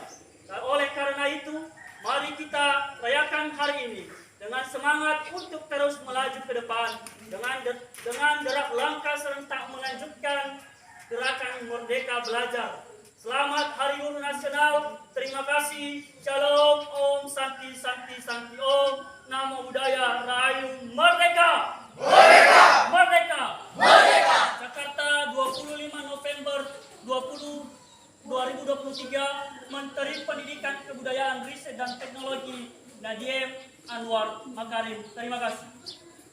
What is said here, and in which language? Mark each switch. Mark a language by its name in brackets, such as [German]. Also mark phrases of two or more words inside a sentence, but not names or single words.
[Indonesian] Dan oleh karena itu, mari kita rayakan hari ini dengan semangat untuk terus melaju ke depan dengan gerak langkah serentak melanjutkan gerakan Merdeka Belajar. Selamat Hari Guru Nasional. Terima kasih. Shalom. [Sanskrit] Om Santi Santi Santi Om. [Pali] Namo Buddhaya. [Indonesian] Rahayu. Merdeka. Merdeka. Merdeka. Merdeka. Jakarta, 25 November 2023. Menteri Pendidikan, Kebudayaan, Riset dan Teknologi Nadiem Anwar Makarim. Terima kasih.